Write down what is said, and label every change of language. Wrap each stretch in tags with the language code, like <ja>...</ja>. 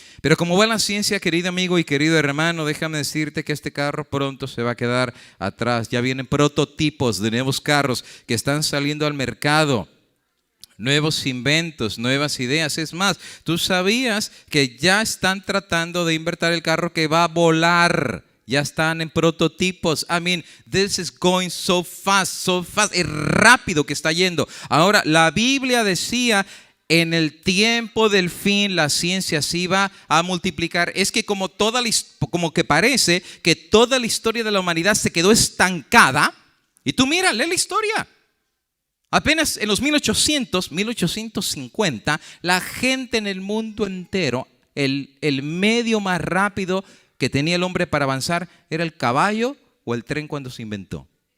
<es>Pero como va la ciencia, querido amigo y querido hermano, déjame decirte que este carro pronto se va a quedar atrás. Ya vienen prototipos de nuevos carros que están saliendo al mercado. Nuevos inventos, nuevas ideas. Es más, tú sabías que ya están tratando de inventar el carro que va a volar. Ya están en prototipos.</es> <en>I mean, this is going so fast.</en> <es>Es rápido que está yendo. Ahora, la Biblia decía, en el tiempo del fin la ciencia se iba a multiplicar. Es que como que parece que toda la historia de la humanidad se quedó estancada. Y tú mira, lee la historia. Apenas en los 1850, la gente en el mundo entero, el medio más rápido que tenía el hombre para avanzar era el caballo o el tren cuando se inventó.</es>